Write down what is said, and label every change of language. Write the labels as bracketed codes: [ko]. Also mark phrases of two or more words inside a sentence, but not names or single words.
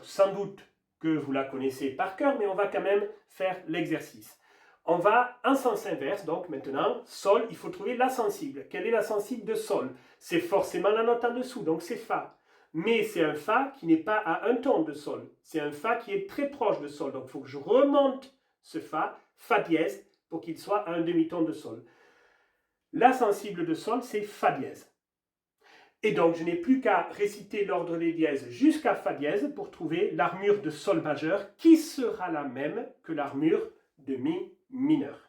[fr] Sans doute que vous la connaissez par cœur, mais on va quand même faire l'exercice. On va en sens inverse, donc maintenant, sol, il faut trouver la sensible. Quelle est la sensible de sol? C'est forcément la note en dessous, donc c'est fa. Mais c'est un fa qui n'est pas à un ton de sol. C'est un fa qui est très proche de sol. Donc il faut que je remonte ce fa, fa dièse, pour qu'il soit à un demi-ton de sol. La sensible de sol, c'est fa dièse. Et donc je n'ai plus qu'à réciter l'ordre des dièses jusqu'à fa dièse pour trouver l'armure de sol majeur qui sera la même que l'armure de mi mineur.